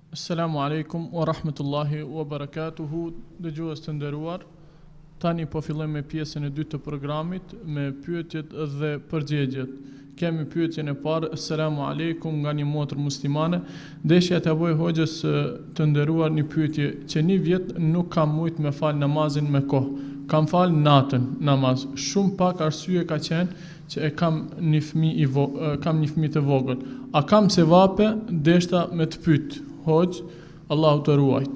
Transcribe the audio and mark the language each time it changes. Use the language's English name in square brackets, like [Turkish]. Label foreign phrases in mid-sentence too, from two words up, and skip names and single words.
[Arabic] السلام عليكم ورحمة الله وبركاته. [Albanian] Dëgjues të nderuar, tani po fillojmë me pjesën e dytë të programit me pyetjet dhe përgjigjet. Kemi pyetjen e parë: [Arabic] السلام عليكم, [Albanian] nga një motër muslimane, deshja t'ia bëj hoxhës të nderuar një pyetje që një vjet nuk kam mujt me fal namazin me kohë. Kam fal natën namaz. Shumë pak arsye ka qenë që kam një fëmijë të vogël. A kam sevape? Deshta me të pyet. Hoxh, Allahu të ruajt.